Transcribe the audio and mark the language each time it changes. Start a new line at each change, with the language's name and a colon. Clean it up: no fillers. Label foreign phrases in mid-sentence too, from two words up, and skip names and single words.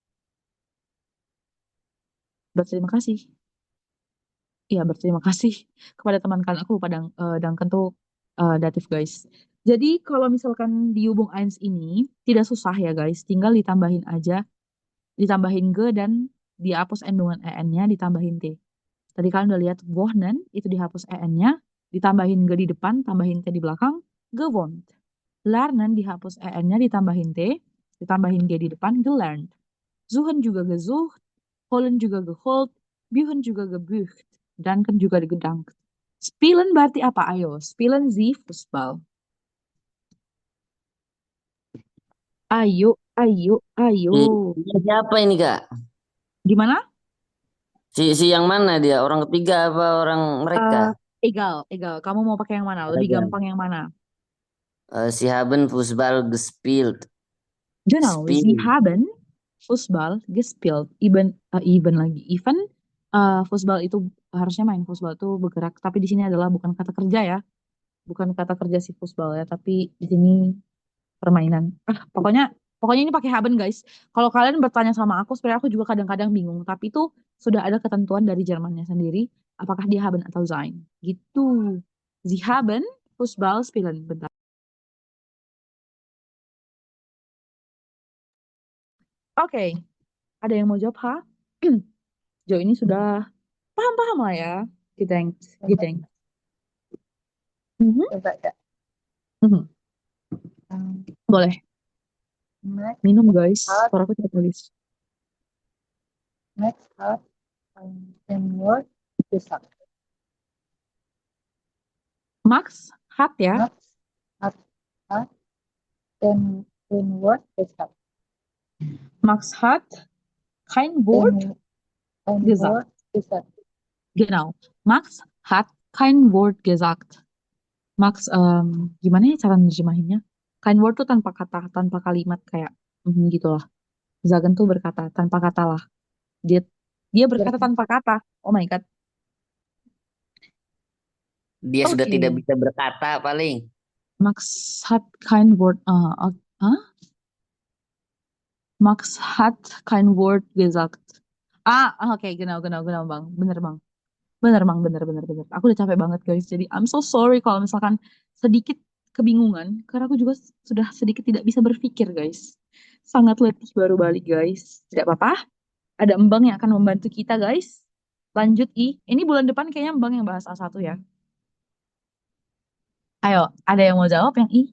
Indonesian: Iya, berterima kasih kepada teman kalian. Aku lupa Duncan tuh datif guys. Jadi kalau misalkan di hubung eins ini tidak susah ya guys, tinggal ditambahin aja, ditambahin ge dan dihapus endungan en-nya, ditambahin t. Tadi kalian udah lihat wohnen itu dihapus en-nya, ditambahin ge di depan, tambahin t di belakang,
German: gewohnt.
Indonesian: Lernen dihapus en-nya, ditambahin t, ditambahin g di depan,
German: gelernt.
Indonesian: Suchen juga gesucht, holen juga geholt, büchen juga gebücht, danken juga gedankt. Spielen berarti apa? Ayo,
German: spielen Sie Fußball.
Indonesian: Ayo. Siapa ini Kak? Gimana? Si yang mana dia? Orang ketiga apa orang mereka?
German: Egal.
Indonesian: Kamu mau pakai yang mana? Lebih Beragam. gampang yang mana?
German: Sie haben Fußball gespielt. Genau, Sie Spiel. haben Fußball gespielt.
Indonesian: Even Fußball itu harusnya main Fußball itu bergerak, tapi di sini adalah bukan kata kerja ya. Bukan kata kerja si Fußball ya, tapi di sini permainan. Pokoknya ini pakai haben guys. Kalau kalian bertanya sama aku, sebenarnya aku juga kadang-kadang bingung, tapi itu sudah ada ketentuan dari Jermannya sendiri, apakah dia haben atau sein. Gitu.
German: Sie haben Fußball spielen.
Indonesian: Bentar. Oke. Ada yang mau jawab, ha? Jo ini sudah paham lah ya.
German: Gedenkt.
Indonesian: Coba ya. Boleh.
German: Max
Indonesian: Minum guys.
German: hat
Indonesian: Suaraku tidak tulis.
German: ein Wort gesagt. Max hat ya. Max hat ein Wort gesagt. Max hat kein Wort Ein gesagt. Wort gesagt. Genau. Max hat kein Wort gesagt. Max,
Indonesian: gimana ya cara nerjemahinnya?
German: Kein Wort
Indonesian: tuh tanpa kata, tanpa kalimat kayak gitulah. Sagen tuh berkata tanpa kata lah. Dia berkata tanpa kata.
English: Oh my God.
Indonesian: Dia sudah Oke. tidak bisa berkata paling.
German: Max hat kein Wort. Max hat kein Wort gesagt. Oke, genau,
Indonesian: Bang. Bener, Bang. Bener. Aku udah capek banget, guys. Jadi,
English: I'm so sorry
Indonesian: kalau misalkan sedikit kebingungan karena aku juga sudah sedikit tidak bisa berpikir, guys. Sangat letih baru balik, guys. Tidak apa-apa. Ada Embang yang akan membantu kita, guys. Lanjut, I. Ini bulan depan kayaknya Embang yang bahas A1 ya. Ayo, ada yang mau jawab yang I?